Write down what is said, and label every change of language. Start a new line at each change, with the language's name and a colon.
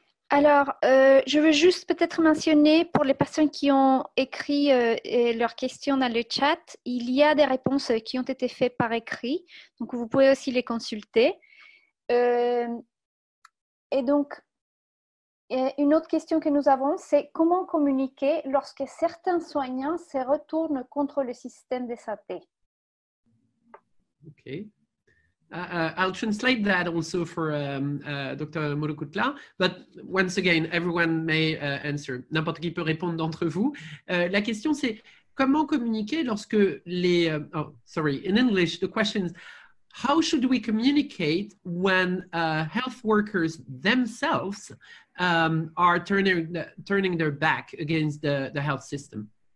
French: Alors, je veux juste peut-être mentionner pour les personnes qui ont écrit leurs questions dans le chat, il y a des réponses qui ont été faites par écrit, donc vous pouvez aussi les consulter. Et donc, une autre question que nous avons, c'est comment communiquer lorsque certains soignants se retournent contre le système de santé?
English: Okay. I'll translate that also for Dr Murukutla, but once again, everyone may answer.
French: N'importe qui peut répondre d'entre vous. La question, c'est comment communiquer lorsque les...
English: in English, the question is, how should we communicate when health workers themselves are turning their back against the health system?